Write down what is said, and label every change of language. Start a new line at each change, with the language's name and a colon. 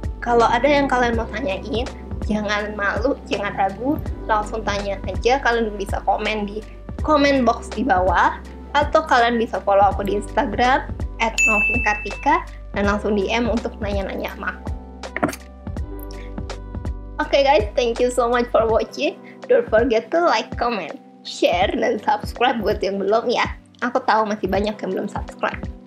Indonesian: Kalau ada yang kalian mau tanyain, jangan malu, jangan ragu, langsung tanya aja. Kalian bisa komen di comment box di bawah, atau kalian bisa follow aku di Instagram @naufinkartika dan langsung DM untuk nanya-nanya sama aku.
English: Oke guys, thank you so much for watching. Don't forget to like, comment, share, dan subscribe
Indonesian: buat yang belum ya. Aku tahu masih banyak yang belum subscribe.